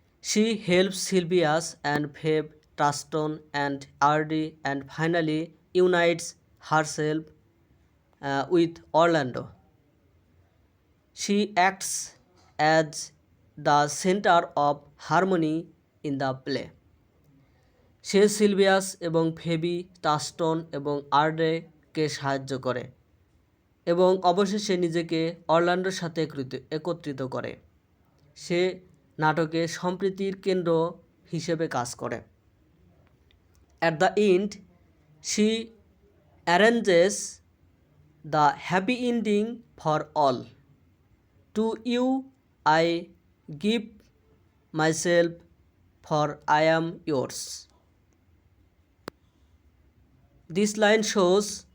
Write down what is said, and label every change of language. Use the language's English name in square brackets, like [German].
[English] She helps Sylvius and Phoebe, Truston and Ardy, and finally unites herself with Orlando. She acts as the center of harmony in the play. [Bangla] Say Sylvius এবং ফেবি, টাস্টন এবং আর্ডেকে সাহায্য করে এবং অবশেষে নিজেকে অরল্যান্ডোর সাথে একত্রিত করে। সে নাটকে সম্প্রীতির কেন্দ্র হিসেবে কাজ করে। [English] At the end, she arranges the happy ending for all. To you I give myself, for I am yours. This line shows